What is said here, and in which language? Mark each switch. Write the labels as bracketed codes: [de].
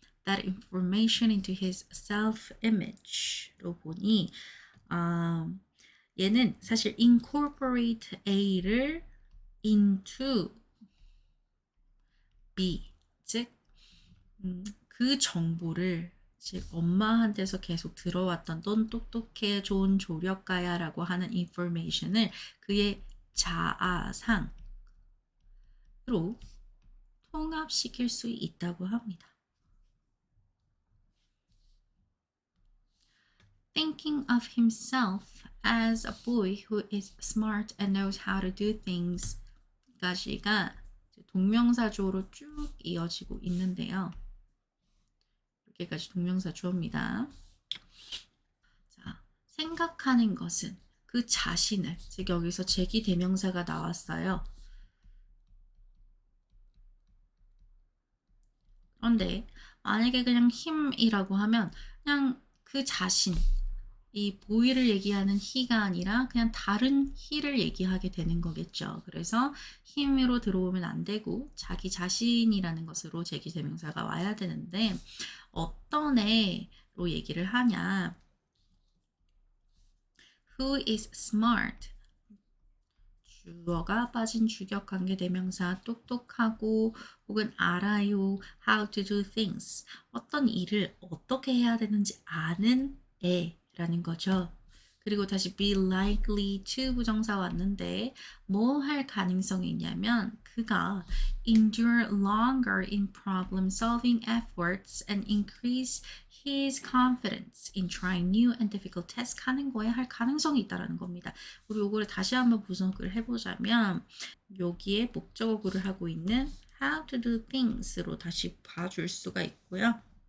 [en] That information into his self-image [ko] 로 보니 얘는 사실 incorporate A를 into B 즉 그 정보를 즉 엄마한테서 계속 들어왔던 넌 똑똑해 좋은 조력가야 라고 하는 information을 그의 자아상 통합시킬 수 있다고 합니다. [en] Thinking of himself as a boy who is smart and knows how to do things [ko] 까지가 동명사 주어로 쭉 이어지고 있는데요. 여기까지 동명사 주어입니다. 자, 생각하는 것은 그 자신을, 즉 여기서 제기 대명사가 나왔어요. 그런데 만약에 그냥 힘이라고 하면 그냥 그 자신, 이 보이를 얘기하는 he가 아니라 그냥 다른 he를 얘기하게 되는 거겠죠. 그래서 힘으로 들어오면 안 되고 자기 자신이라는 것으로 제기대명사가 와야 되는데 어떤 애로 얘기를 하냐. [en] Who is smart? [ko] 주어가 빠진 주격관계대명사 똑똑하고 혹은 알아요. [en] How to do things. [ko] 어떤 일을 어떻게 해야 되는지 아는 애라는 거죠. 그리고 다시 [en] be likely to 부정사 [ko] 왔는데 뭐 할 가능성이 있냐면 그가 [en] endure longer in problem solving efforts and increase his confidence in trying new and difficult tasks [ko] 하는 거에 할 가능성이 있다는 겁니다. 우리 요거를 다시 한번 분석을 해보자면 여기에 목적어 구를 하고 있는 [en] how to do things [ko] 로 다시 봐줄 수가 있고요.